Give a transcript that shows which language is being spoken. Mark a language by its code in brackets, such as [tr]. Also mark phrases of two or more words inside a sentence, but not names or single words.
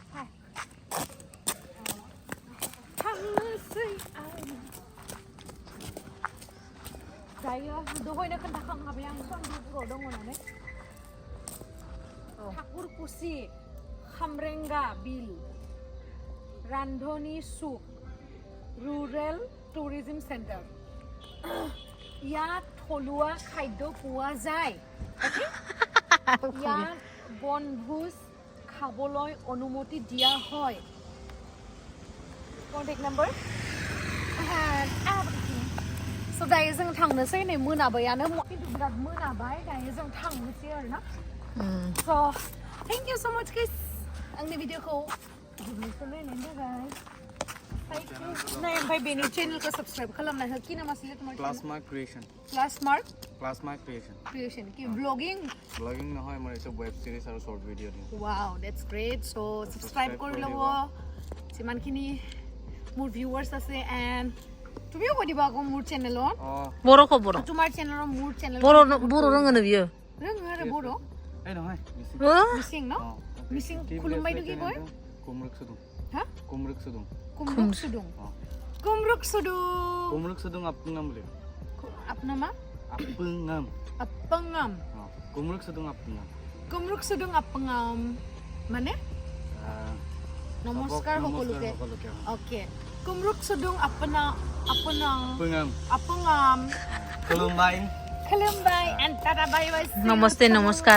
[brx] थांनोसै दायो दहायनो खोन्थाखांखाबाय आं चन्द्रपुराव दङ होननानै ठाकुरकुसि खामरेंगा बिल रान्धनी सुक [en] rural tourism centre [as] ইয়াত থলুৱা খাদ্য পোৱা যায় ইয়াত বনভোজ খাবলৈ অনুমতি দিয়া হয় [en] contact number [brx] स' दायो जों थांनोसै नै मोनाबायानो खिन्थु बिराद मोनाबाय दायो जों थांनोसै आरोना [en] so thank you so much guys [brx] आंनि भिडिअखौ जोबनोसै नायनायनि थाखाय नाय ओमफ्राय बेनि चेनेलखौ साबस्क्राइब खालामना हो कि नामा सिलेक्ट मार्क [en] plasma creation plasma creation कि ब्लगिंग [as] নহয় মোৰ এটা [en] web series [as] আৰু [en] short video [as] দিম [en] wow that's great so [as] সাবস্ক্রাইব কৰি ল'ব যিমানখিনি মোৰ ভিউৱাৰ্ছ আছে এণ্ড তুমিও কৈ দিবা আকৌ মোৰ চেনেলত [brx] बर'खौ बर' [as] তোমাৰ চেনেলৰ মোৰ চেনেল [brx] बर' रोङोनो बियो रोङो आरो बर' [as] এই নহয় মিচিং ন মিচিং খুলুম্বাইটো কি কয় [mrg] কুমৰুক সুদুং হা কুমৰুক সুদুং কুমৰুক সুদুং কুমৰুক সুদুং কুমৰুক সুদুং আপংনাম বুলি আপনামা আপংনাম আপংনাম কুমৰুক সুদুং আপংনাম কুমৰুক সুদুং আপংনাম [as] মানে নমস্কাৰ সকলোকে ওকে [mrg] কুমৰুক সুদুং আপংনাম [brx] Khulumbai [en] Khulumbai and tada bye bye [hi] नमस्ते नमस्कार